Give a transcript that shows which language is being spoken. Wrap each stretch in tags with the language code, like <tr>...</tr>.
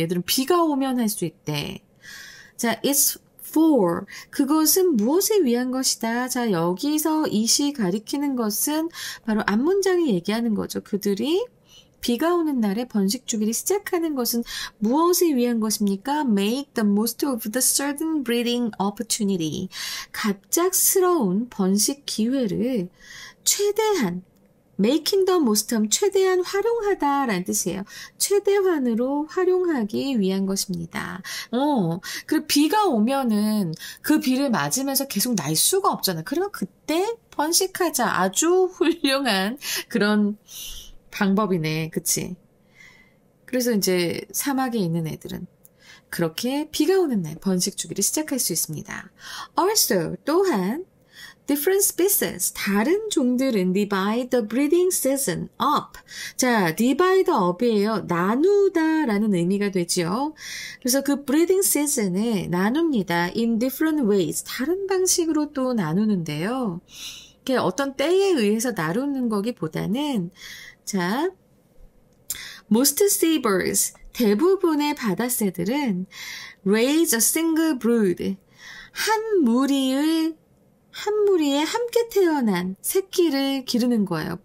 <ko>얘들은 비가 오면 할 수 있대. 자,</ko> <en>it's for</en> <ko>그것은 무엇을 위한 것이다. 자, 여기서 이시 가리키는 것은 바로 앞문장이 얘기하는 거죠. 그들이 비가 오는 날에 번식 주기를 시작하는 것은 무엇을 위한 것입니까?</ko> <en>Make the most of the sudden breeding opportunity.</en> <ko>갑작스러운 번식 기회를 최대한</ko> <en>making the most</en> <ko>하면 최대한 활용하다라는 뜻이에요. 최대한으로 활용하기 위한 것입니다. 그리고 비가 오면은 그 비를 맞으면서 계속 날 수가 없잖아. 그러면 그때 번식하자. 아주 훌륭한 그런 방법이네. 그치? 그래서 이제 사막에 있는 애들은 그렇게 비가 오는 날 번식 주기를 시작할 수 있습니다. Also, 또한</ko> <en>different species,</en> <ko>다른 종들은</ko> <en>divide the breeding season up.</en> <ko>자, divide up이에요. 나누다 라는 의미가 되죠. 그래서 그 breeding season을 나눕니다.</ko> <en>in different ways.</en> <ko>다른 방식으로 또 나누는데요. 어떤 때에 의해서 나누는 거기보다는 자,</ko> <en>most seabirds,</en> <ko>대부분의 바다새들은</ko> <en>raise a single brood,</en> <ko>한 무리에 함께 태어난 새끼를 기르는 거예요.</ko>